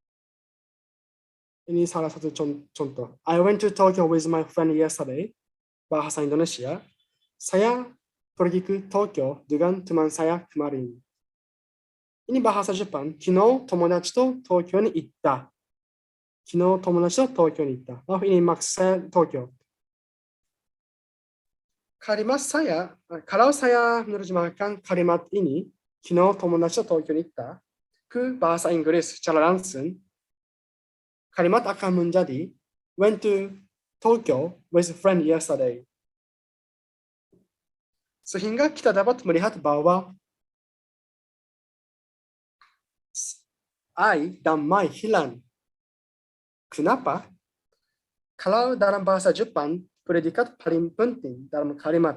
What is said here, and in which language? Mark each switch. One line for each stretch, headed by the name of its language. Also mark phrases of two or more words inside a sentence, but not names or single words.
Indonesian: Ini salah satu contoh.
English: I went to Tokyo with my friend yesterday.
Indonesian: Bahasa Indonesia. Saya pergi ke Tokyo dengan teman saya kemarin. Ini bahasa Jepang.
Japanese: 昨日友達と東京に行った。昨日友達と東京に行った.
Indonesian: Oh, ini maksud saya Tokyo. Kalimat saya, kalau saya menerjemahkan kalimat ini,
Japanese: 昨日友達と東京に行った,
Indonesian: ke bahasa Inggris secara langsung, kalimat akan menjadi
English: went to Tokyo with a friend yesterday.
Indonesian: Sehingga kita dapat melihat bahwa I dan my hilang. Kenapa? Kalau dalam bahasa Jepang, predikat paling penting dalam kalimat.